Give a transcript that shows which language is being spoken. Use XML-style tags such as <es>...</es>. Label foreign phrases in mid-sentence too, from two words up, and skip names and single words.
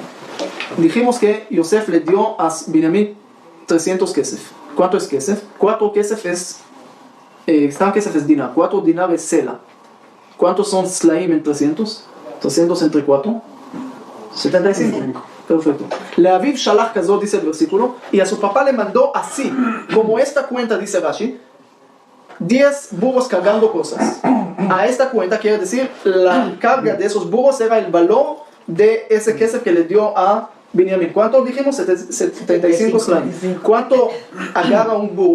<es>Dijimos que Yosef le dio a Binyamin 300 kesef. ¿Cuánto es kesef? 4 kesef es kesef es dinar. 4 dinar es sela. ¿Cuántos son slaim en 300? 300 entre 4 75. Perfecto.</es> <he>לאביו שלח כזאת,</he> <es>dice el versículo, y a su papá le mandó así, como esta cuenta, dice Rashi, 10 burros cargando cosas. A esta cuenta quiere decir, la carga de esos burros era el valor de ese kesef que le dio a Binyamin. ¿Cuánto dijimos? 75 slaim. ¿Cuánto agarra un burro?</es>